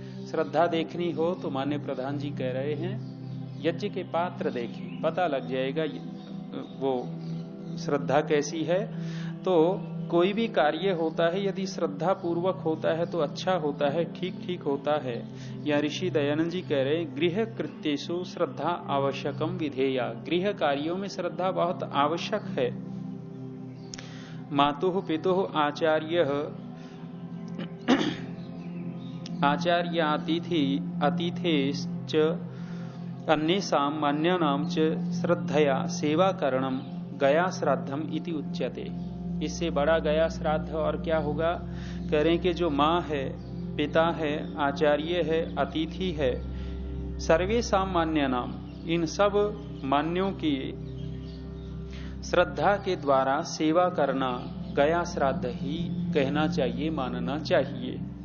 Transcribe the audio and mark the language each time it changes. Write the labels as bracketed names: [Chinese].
[Hindi] श्रद्धा देखनी हो तो माननीय प्रधान जी कह रहे हैं यज्ञ के पात्र देखें, पता लग जाएगा वो श्रद्धा कैसी है। तो कोई भी कार्य होता है यदि श्रद्धा पूर्वक होता है तो अच्छा होता है, ठीक ठीक होता है। या ऋषि दयानंद जी कह रहे [Sanskrit] गृह कृत्येषु श्रद्धा आवश्यकम विधेया, [Hindi] गृह कार्यों में श्रद्धा बहुत आवश्यक है। [Sanskrit] मातुः पितुः अतिथेश्च अन्येषां मान्यानां च श्रद्धया सेवा करणम गया श्राद्धम इति उच्यते। [Hindi] इससे बड़ा गया श्राद्ध और क्या होगा। कह रहे हैं कि जो माँ है, पिता है, आचार्य है, अतिथि है, [Sanskrit] सर्वेषां मान्यानाम, [Hindi] इन सब मान्यों की श्रद्धा के द्वारा सेवा करना गया श्राद्ध ही कहना चाहिए, मानना चाहिए।